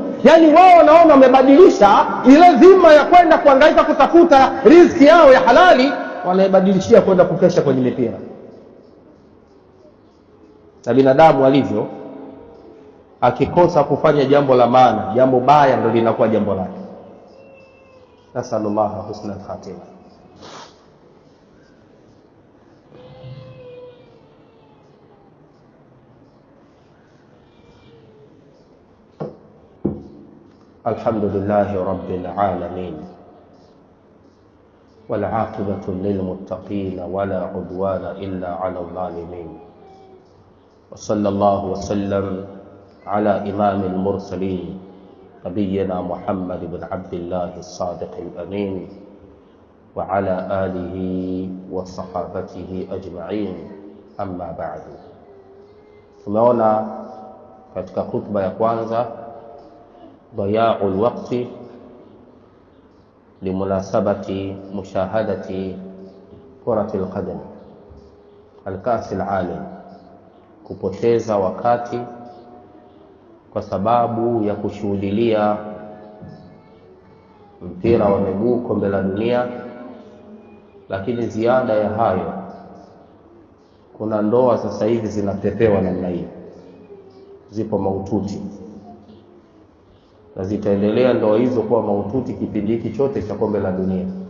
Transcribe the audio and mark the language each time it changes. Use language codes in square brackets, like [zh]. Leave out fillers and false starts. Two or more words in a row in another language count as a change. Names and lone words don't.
[sw] Yani wao wanaona wamebadilisha ile dhima ya kwenda kuhangaika kutafuta riziki yao ya halali, wanaibadilishia kwenda kukesha kwenye mipira. Na binadamu alivyo, akikosa kufanya jambo la maana, jambo baya ndio linakuwa jambo lake. [ar] نسأل الله حسن الخاتمة. الحمد لله رب العالمين، والعاقبة للمتقين ولا عدوان إلا على الظالمين. وصلى الله وسلم على إمام المرسلين نبينا محمد بن عبد الله الصادق الأمين وعلى آله وصحابته أجمعين. أما بعد. [sw] Tumeona katika khutba ya kwanza [ar] ضياع الوقت لمناسبة مشاهدة كرة القدم الكأس العالم, [sw] kupoteza wakati kwa sababu ya kushuhudia mpira wa miguu, kombe la dunia. Lakini ziada ya hayo, kuna ndoa sasa hivi zinapepewa namna hiyo, zipo mahututi na zitaendelea ndoa hizo kuwa mahututi kipindi hiki chote cha kombe la dunia.